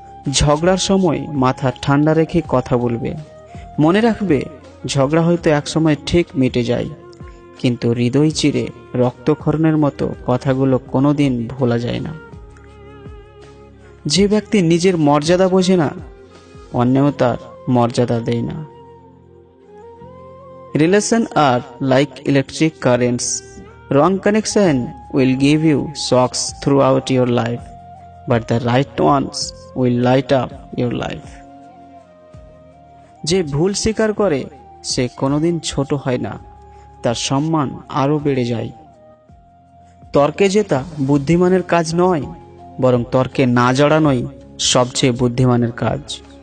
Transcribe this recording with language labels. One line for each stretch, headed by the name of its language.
Bangla: ঝগড়ার সময় মাথা ঠান্ডা রেখে কথা বলবে। মনে রাখবে, ঝগড়া হয়তো একসময় ঠিক মিটে যায়, কিন্তু হৃদয় চিরে রক্তক্ষরণের মতো কথাগুলো কোনোদিন ভোলা যায় না। যে ব্যক্তি নিজের মর্যাদা বোঝে না, অন্যও তার মর্যাদা দেয় না।
English: Relations are like electric currents. Wrong connection will give you shocks throughout your life, but the right ones will light up your life.
Bangla: যে ভুল স্বীকার করে সে কোনোদিন ছোট হয় না, তার সম্মান আরো বেড়ে যায়। তর্কে জেতা বুদ্ধিমানের কাজ নয়, বরং তর্কে না জড়ানোই সবচেয়ে বুদ্ধিমানের কাজ।